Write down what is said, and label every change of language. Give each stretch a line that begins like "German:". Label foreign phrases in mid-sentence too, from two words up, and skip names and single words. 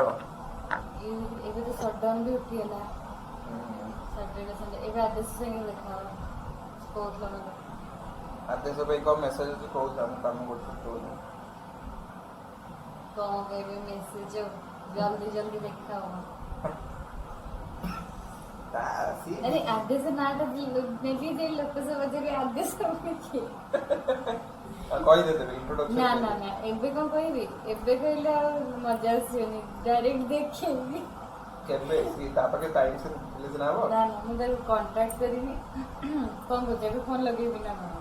Odia: ଏବେ ତ ସଟଡାଉନ୍ ବି ଉଠିଗଲା
English: Saturday Sunday.
Odia: ଏବେ ଆଦେଶ ସାଙ୍ଗେ ଦେଖା ହବ କହୁଥିଲା ମୋତେ। ଆଦେଶ ପାଇଁ କ'ଣ ମେସେଜ ଅଛି କହୁଥା, ମୁଁ କାମ କରୁଛି କହୁଛି। କ'ଣ କହିବେ ମେସେଜ? ଜଲ୍ଦି ଜଲ୍ଦି ଦେଖା ହବ। अरे आदेश नाटा नेली दे लोकसभा जरे आदेश किए କହିଦେବେ ଇଣ୍ଟ୍ରୋଡକ୍ସନ। ନା ନା ନା ଏବେ କ'ଣ କହିବି? ଏବେ କହିଲେ ଆଉ ମଜା ଆସିବନି, ଡାଇରେକ୍ଟ ଦେଖେଇବି। କେବେ ତା ପାଖେ ଟାଇମ୍ ସେ ରିଲିଜ ନା ହବ? ନା ନା ମୁଁ ତାକୁ କଣ୍ଟାକ୍ଟ କରିବି। କ'ଣ କହୁଛି ଏବେ ଫୋନ୍ ଲଗେଇବି ନା କ'ଣ?